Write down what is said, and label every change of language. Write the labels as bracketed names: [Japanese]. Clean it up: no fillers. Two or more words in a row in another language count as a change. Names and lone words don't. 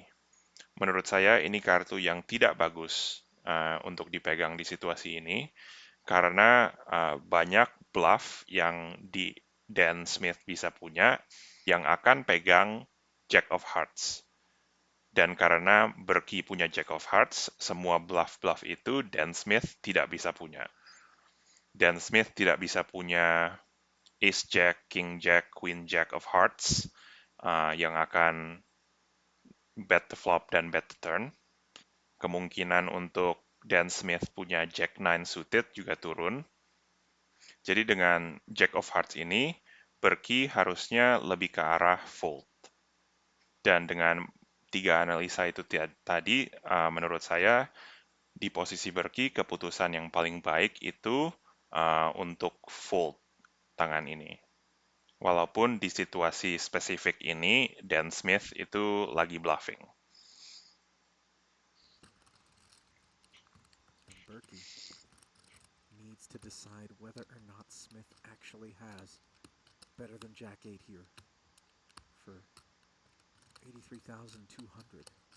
[Indonesian] Menurut saya ini kartu yang tidak bagus untuk dipegang di situasi ini karena banyak bluff yang di Dan Smith bisa punya yang akan pegang [English] Jack of Hearts. [Indonesian] Dan karena Berkey punya [English] Jack of Hearts, [Indonesian] semua bluff-bluff itu Dan Smith tidak bisa punya. Dan Smith tidak bisa punya [English] Ace Jack, King Jack, Queen Jack of Hearts [Indonesian] yang akan [English] bet the flop [Indonesian] dan [English] bet the turn. [Indonesian] Kemungkinan untuk Dan Smith punya [English] Jack 9 suited [Indonesian] juga turun. Jadi dengan [English] Jack of Hearts [Indonesian] ini, Berkey harusnya lebih ke arah fold. Dan dengan 3 analisa itu tadi, menurut saya, di posisi Berkey, keputusan yang paling baik itu untuk fold tangan ini. Walaupun di situasi spesifik ini, Dan Smith itu lagi bluffing. [English] Berkey needs to decide whether or not Smith actually has better than Jack 8 here for 83,200.